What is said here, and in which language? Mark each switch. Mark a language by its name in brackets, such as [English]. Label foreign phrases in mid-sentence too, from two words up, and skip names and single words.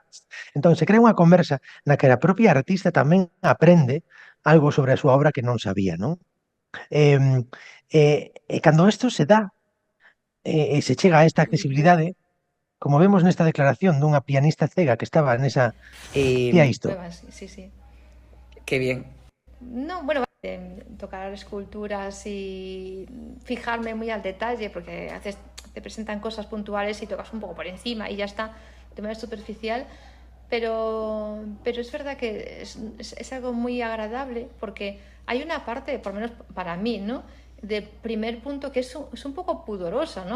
[Galician] Entón, se crea unha conversa na que a propia artista tamén aprende algo sobre a súa obra que non sabía, non? Cando isto se dá, e se chega a esta accesibilidade, como vemos nesta declaración dunha pianista cega que estaba nesa... Tía isto. [Spanish] Sí, sí. Qué bien. No, bueno, tocar esculturas y fijarme muy al detalle, porque te presentan cosas puntuales y tocas un poco por encima y ya está, de manera superficial, pero es verdad que es algo muy agradable, porque hay una parte, por lo menos para mí, ¿no?, de primer punto que es un poco pudorosa, ¿no?